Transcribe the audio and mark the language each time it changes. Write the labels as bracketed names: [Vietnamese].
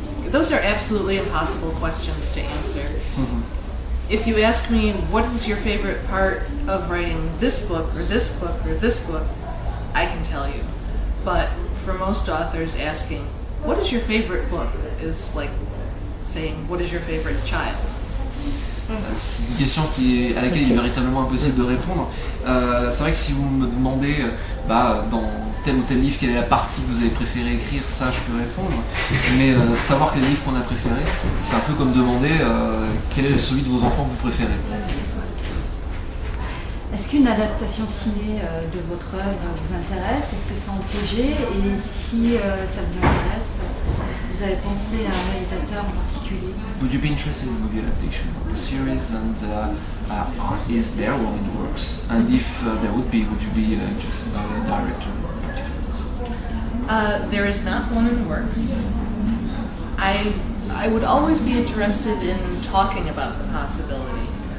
[English] Those are absolutely impossible questions to answer. If you ask me what is your favorite part of writing this book or this book or this book, I can tell you. But for most authors, asking what is your favorite book is like saying what is your favorite child. [French] C'est une question à laquelle il est véritablement impossible de répondre. C'est vrai que si vous me demandez dans tel ou tel livre quelle est la partie que vous avez préféré écrire, ça je peux répondre. Mais savoir quel livre qu'on a préféré, c'est un peu comme demander quel est celui de vos enfants que vous préférez. Est-ce qu'une adaptation ciné de votre œuvre vous intéresse? Est-ce que c'est en projet? Et si ça vous intéresse, est-ce que vous avez pensé à un réalisateur en particulier? [English] Would you be interested in the movie adaptation of the series, and is there one in the works? And if there would be, would you be interested in a director in particular? There is not one in the works. I would always be interested in talking about the possibility.